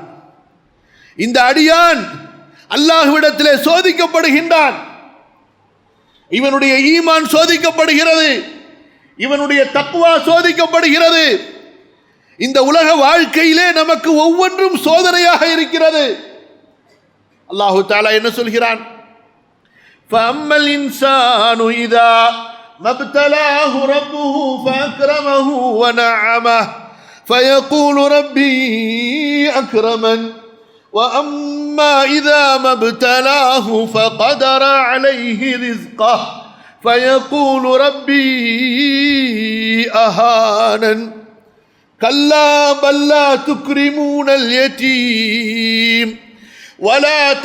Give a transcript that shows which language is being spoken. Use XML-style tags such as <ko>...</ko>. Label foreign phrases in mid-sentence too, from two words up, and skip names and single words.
<ta>இந்த அடியான் அல்லாஹ்விடத்திலே சோதிக்கப்படுகின்றான். இவனுடைய ஈமான் சோதிக்கப்படுகிறது, இவனுடைய தக்வா சோதிக்கப்படுகிறது. இந்த உலக வாழ்க்கையிலே நமக்கு ஒவ்வொன்றும் சோதனையாக இருக்கிறது.</ta> <ar>الله تعالى</ar> <ta>என்ன சொல்கிறான்?</ta> <ar>فَأَمَّا الْإِنسَانُ إِذَا مَا ابْتَلَاهُ رَبُّهُ فَأَكْرَمَهُ وَنَعَّمَهُ فَيَقُولُ رَبِّي أَكْرَمَنِ وَأَمَّا إِذَا مَا ابْتَلَاهُ فَقَدَرَ عَلَيْهِ رِزْقَهُ فَيَقُولُ رَبِّي أَهَانَنِ كَلَّا بَل لَّا تُكْرِمُونَ الْيَتِيمَ وَلَا</ar>